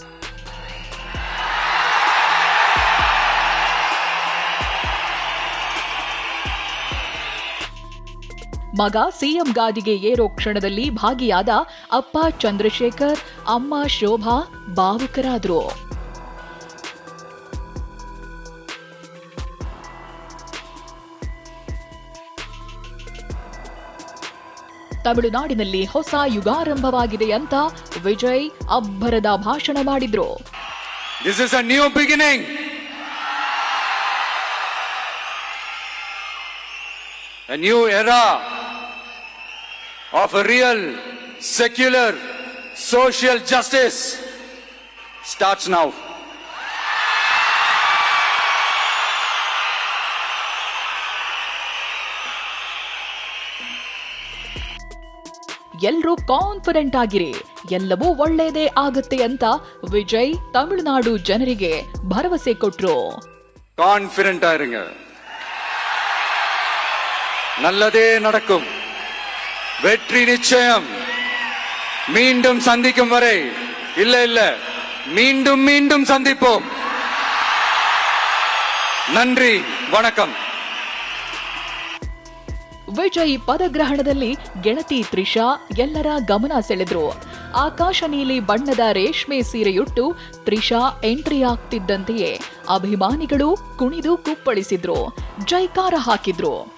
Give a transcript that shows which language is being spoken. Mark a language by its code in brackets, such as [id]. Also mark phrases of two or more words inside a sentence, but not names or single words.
[kn] ಮಗ ಸಿಎಂ ಗಾದಿಗೆ ಏರೋ ಕ್ಷಣದಲ್ಲಿ ಭಾಗಿಯಾದ ಅಪ್ಪ ಚಂದ್ರಶೇಖರ್, ಅಮ್ಮ ಶೋಭಾ ಭಾವುಕರಾದ್ರು. ತಮಿಳುನಾಡಿನಲ್ಲಿ ಹೊಸ ಯುಗಾರಂಭವಾಗಿದೆ ಅಂತ ವಿಜಯ್ ಅಬ್ಬರದ ಭಾಷಣ ಮಾಡಿದ್ರು. [en] This is a new beginning, a new era of a real secular social justice starts now. [kn] ಎಲ್ಲರೂ ಕಾನ್ಫಿಡೆಂಟ್ ಆಗಿರಿ, ಎಲ್ಲವೂ ಒಳ್ಳೆಯದೇ ಆಗುತ್ತೆ ಅಂತ ವಿಜಯ್ ತಮಿಳುನಾಡು ಜನರಿಗೆ ಭರವಸೆ ಕೊಟ್ರು. [ta] கான்ஃபிடன்ட் ஆகிருங்க. நல்லதே நடக்கும். வெற்றி நிச்சயம். மீண்டும் சந்திக்கும் வரை இல்ல மீண்டும் மீண்டும் சந்திப்போம். நன்றி, வணக்கம். [kn] ವಿಜಯ್ ಪದಗ್ರಹಣದಲ್ಲಿ ಗೆಳತಿ ತ್ರಿಷಾ ಎಲ್ಲರ ಗಮನ ಸೆಳೆದ್ರು. ಆಕಾಶ ನೀಲಿ ಬಣ್ಣದ ರೇಷ್ಮೆ ಸೀರೆಯುಟ್ಟು ತ್ರಿಷಾ ಎಂಟ್ರಿ ಆಗ್ತಿದ್ದಂತೆಯೇ ಅಭಿಮಾನಿಗಳು ಕುಣಿದು ಕುಪ್ಪಳಿಸಿದ್ರು, ಜೈಕಾರ ಹಾಕಿದ್ರು.